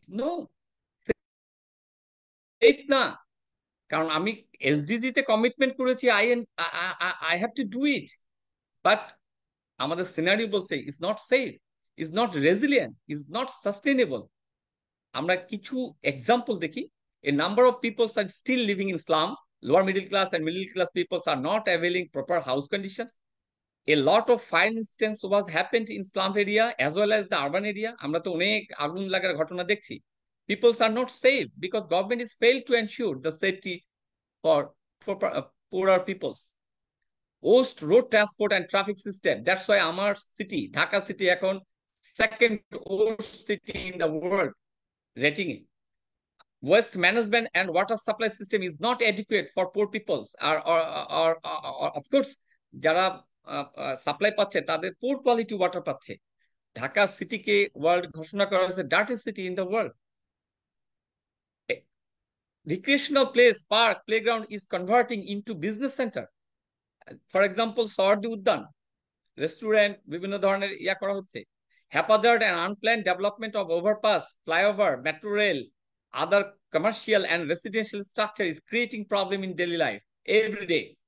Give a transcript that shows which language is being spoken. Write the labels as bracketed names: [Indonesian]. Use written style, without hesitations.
[Bangla] No, safe না। কারণ আমি এসডিজি তে কমিটমেন্ট করেছি, [English] I have to do it, [Bangla] but আমাদের সিনারিও বলছে [English] Is not safe, is not resilient, is not sustainable. [Bangla] আমরা কিছু এক্সাম্পল দেখি। [English] A number of people are still living in slum. Lower middle class and middle class people are not availing proper house conditions. A lot of fire incidents was happened in slum area as well as the urban area. [Bangla] আমরা তো অনেক আগুন লাগার ঘটনা দেখছি। [English] People are not safe because government is failed to ensure the safety for poorer peoples. Worst road transport and traffic system. That's why আমার city, Dhaka city এখন second worst city in the world rating. Waste management and water supply system is not adequate for poor peoples, or of course [Bangla] যারা supply পাচ্ছে তাদের পোর quality water পাচ্ছে। Dhaka সিটিকে world ঘোষণা করা হয়েছে [English] Dirty city in the world. Recreational place, park, playground is converting into business centre. For example [Bangla] সরদি উদ্যান, restaurant, বিভিন্ন ধরনের করা হচ্ছে। [English] Haphazard and unplanned development of overpass, flyover, metro rail, other commercial and residential structure is creating problem in daily life every day.